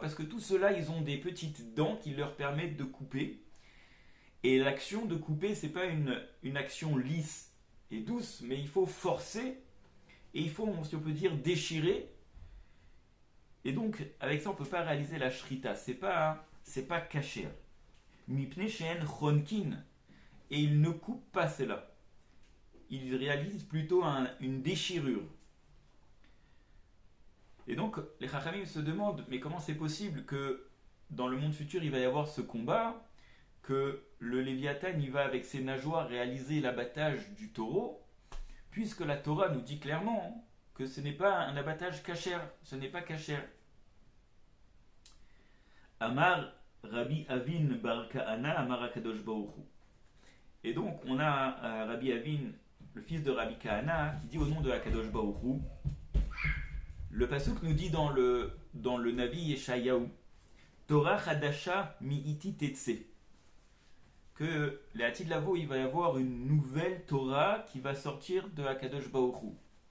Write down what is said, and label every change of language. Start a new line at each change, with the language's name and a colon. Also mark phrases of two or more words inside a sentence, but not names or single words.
French: Parce que tout cela, ils ont des petites dents qui leur permettent de couper. Et l'action de couper, ce n'est pas une action lisse et douce, mais il faut forcer et il faut, si on peut dire, déchirer. Et donc, avec ça, on ne peut pas réaliser la shrita. C'est pas kasher.
Hebrew: מפני שאין חונקין.
French: Et il ne coupe pas cela. Il réalise plutôt une déchirure. Et donc, les Chachamim se demandent, mais comment c'est possible que dans le monde futur, il va y avoir ce combat, que le Léviathan, il va avec ses nageoires réaliser l'abattage du taureau, puisque la Torah nous dit clairement que ce n'est pas un abattage kasher, ce n'est pas kasher.
Hebrew: אמר רבי אבין בר כהנא אמר הקדוש ברוך הוא.
French: Et donc on a Rabbi Avin, le fils de Rabbi Kahana, qui dit au nom de
Hebrew: הקדוש ברוך הוא.
French: Le pasuk nous dit dans le Navi Yeshayahu,
Hebrew: תורה חדשה מאתי תצא,
French: que les
Hebrew: עתיד לבוא,
French: il va y avoir une nouvelle Torah qui va sortir de
Hebrew: הקדוש ברוך הוא.